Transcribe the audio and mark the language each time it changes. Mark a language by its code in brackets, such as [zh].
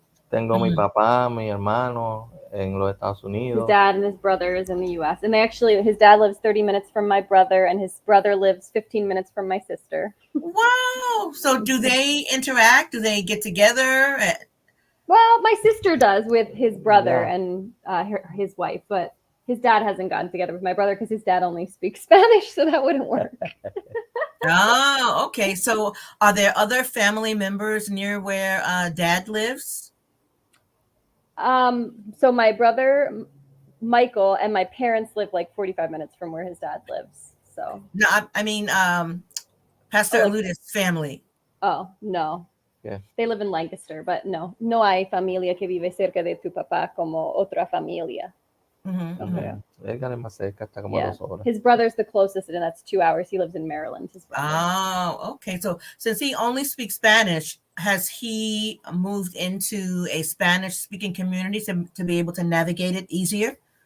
[es] Tengo mi papá, mi hermano en los Estados Unidos. [en] His dad and his brother is in the U.S. And his dad lives 30 minutes from my brother, and his brother lives 15 minutes from my sister. Wow. So do they interact? Do they get together? Well, my sister does with his brother and his wife, but his dad hasn't gotten together with my brother because his dad only speaks Spanish, so that wouldn't work. Oh, okay. So are there other family members near where dad lives? So my brother Michael and my parents live like 45 minutes from where his dad lives. So no, I mean Pastor Eliudis' family. Oh, no. Yeah. They live in Lancaster, but [es] no hay familia que vive cerca de tu papá como otra familia. Edgar es más cerca, está como 2 horas. [en] His brother's the closest, and that's 2 hours. He lives in Maryland. His brother. Oh, okay. So since he only speaks Spanish, has he moved into a Spanish-speaking community to be able to navigate it easier?